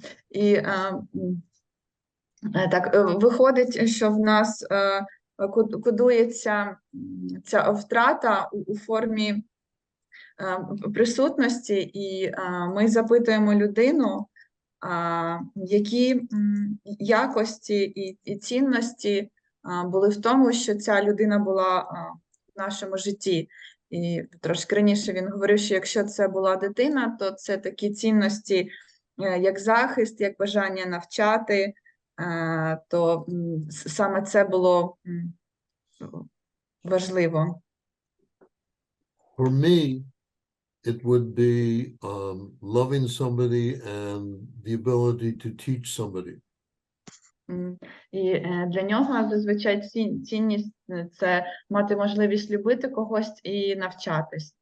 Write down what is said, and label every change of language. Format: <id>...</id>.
<uk>І так, виходить, що в нас кодується ця втрата у формі присутності, і ми запитуємо людину, які якості і цінності були в тому, що ця людина була в нашому житті. І трошки раніше він говорив, що якщо це була дитина, то це такі цінності, як захист, як бажання навчати, то саме це було важливо.</uk> <en>For me, it would be loving somebody and the ability to teach somebody.</en> <uk>І для нього зазвичай цінність – це мати можливість любити когось і навчати.</uk>